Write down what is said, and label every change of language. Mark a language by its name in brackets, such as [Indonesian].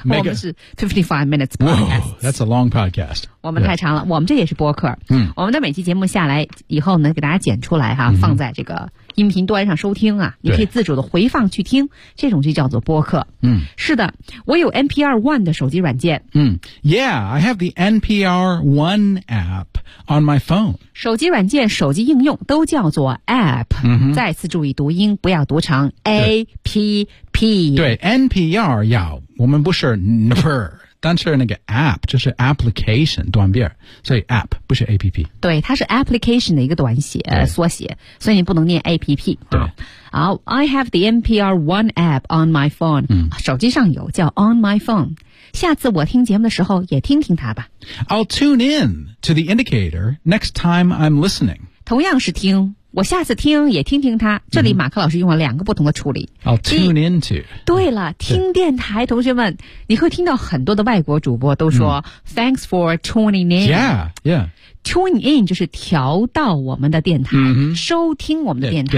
[Chinese] 我们是 [English] 55 minutes podcast Whoa, that's a long podcast [Chinese] 我们太长了、我们这也是播客、我们的每期节目下来以后呢给大家剪出来哈、放在这个音频端上收听啊你可以自主的回放去听这种就叫做播客是的我有 NPR One 的手机软件 [English] Yeah, I have the NPR One appOn my phone. [Chinese] 手机软件、手机应用都叫做 app.、再次注意读音，不要读成 app。对 ，NPR 要我们不是 NPR， 但是那个 app 就是 application 短边，所以 app 不是 app。对，它是 application 的一个短写缩写，所以你不能念 app。对。 [English] 好 ，I have the NPR One app on my phone.、 [Chinese] 手机上有叫 [English] on my phone。 [Chinese] 下次我听节目的时候也听听它吧。 [English] I'll tune in to the indicator next time I'm listening. [Chinese] 同样是听，我下次听也听听它。这里马克老师用了两个不同的处理。 [English] I'll tune in to. [Chinese] 对了，听电台，同学们，你会听到很多的外国主播都说 [English] Thanks for tuning in. Yeah, yeah. [Chinese] Tune in 就是调到我们的电台、收听我们的电台